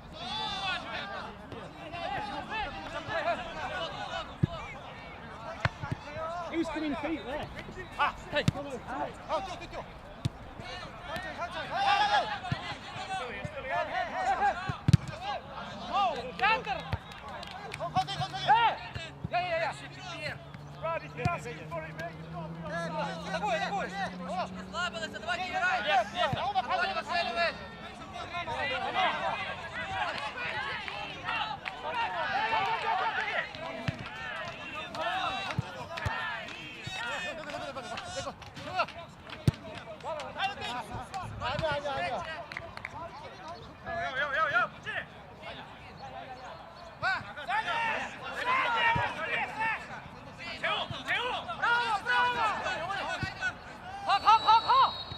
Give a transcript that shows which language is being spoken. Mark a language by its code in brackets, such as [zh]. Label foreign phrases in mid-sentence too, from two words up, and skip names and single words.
[en] Who's coming feet there? Hey, come on. [ko] 뛰어. [ru] Центр! Я. Слабилися, давайте играйте. Володя Васильович. [ko] 아니야. 가!